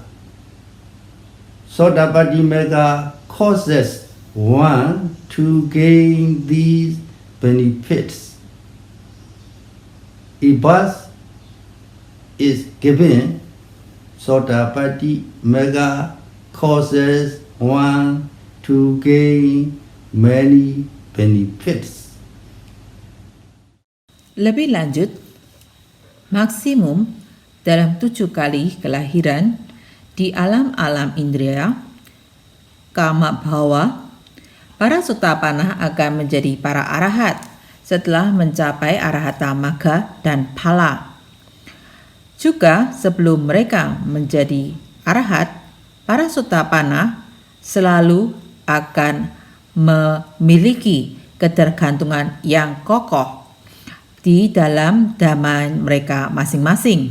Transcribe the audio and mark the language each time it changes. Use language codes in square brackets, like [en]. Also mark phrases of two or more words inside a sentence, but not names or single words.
[pi] Sotapaddi Magga [en] causes one to gain these benefits. If birth is given, [pi] Sotapaddi Magga [en] causes one to gain many benefits. [id] Lebih lanjut, maksimum dalam 7 kali kelahiran di alam-alam indriya, [pi] kama bhawa, [id] para sotapanna akan menjadi para arahat setelah mencapai [pi] arahata magga [id] dan phala. Juga sebelum mereka menjadi arahat, para sotapanna selalu akan memiliki ketergantungan yang kokoh di dalam dhamma mereka masing-masing.